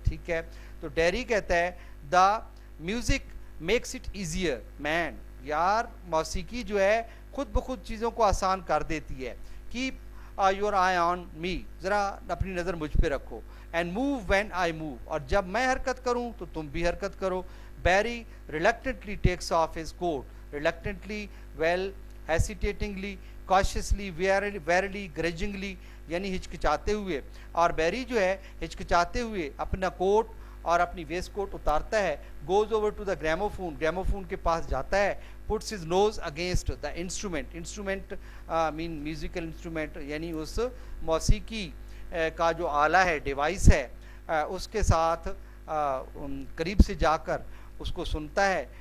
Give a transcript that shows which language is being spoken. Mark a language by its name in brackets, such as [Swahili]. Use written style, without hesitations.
[Hindi] ठीक है, तो डेरी कहता है [English] The music makes it easier man. [Hindi] यार मौसीकी जो है खुद ब खुद चीज़ों को आसान कर देती है. [English] keep your eye on me, [Hindi] ज़रा अपनी नज़र मुझ पे रखो. [English] and move when I move, [Hindi] और जब मैं हरकत करूं तो तुम भी हरकत करो. [English] Barry reluctantly takes off his coat. Reluctantly, well, hesitatingly, cautiously, warily, grudgingly, [Hindi] यानी हिचकिचाते हुए. और बैरी जो है हिचकिचाते हुए अपना कोट और अपनी वेस्ट कोट उतारता है. [English] goes over to the gramophone [Hindi] के पास जाता है. [English] puts his nose against the instrument mean musical instrument, [Hindi] यानी उस मौसीकी का जो आला है, डिवाइस है, उसके साथ करीब से जाकर उसको सुनता है.